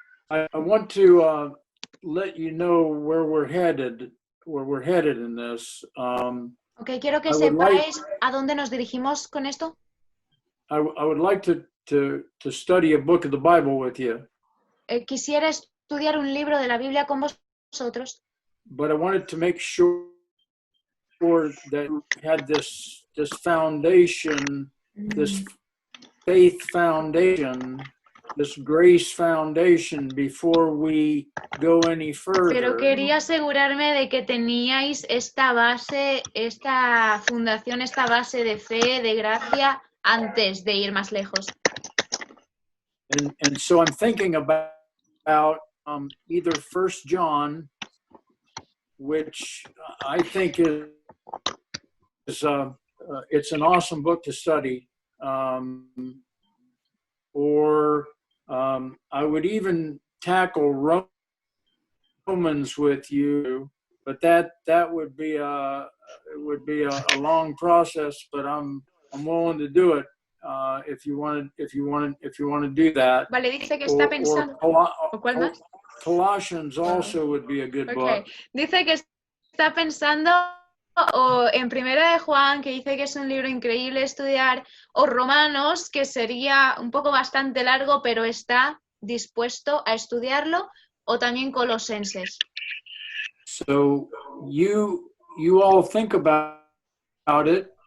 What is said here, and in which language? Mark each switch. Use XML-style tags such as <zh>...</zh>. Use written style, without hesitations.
<en>I want to let you know where we're headed in this.</en> <es>Ok, quiero que</es> <en>I would</en> <es>sepáis a dónde nos dirigimos con esto.</es> <en>I would like to study a book of the Bible with you,</en> <es>Quisiera estudiar un libro de la Biblia con vosotros,</es> <en>but I wanted to make sure that you had this foundation, this faith foundation, this grace foundation before we go any further.</en> <es>pero quería asegurarme de que teníais esta base, esta fundación, esta base de fe, de gracia, antes de ir más lejos.</es> <en>And so I'm thinking about either 1 John, which I think is it's an awesome book to study, or I would even tackle Romans with you, but that would be a long process. But I'm willing to do it if you want to do that.</en> <es>Vale, dice que está pensando. ¿O cuál más?</es> <en>Colossians also would be a good book.</en> <es>Dice que está pensando o en Primera de Juan, que dice que es un libro increíble estudiar, o Romanos, que sería un poco bastante largo, pero está dispuesto a estudiarlo, o también Colosenses.</es> <en>So you all think about it,</en>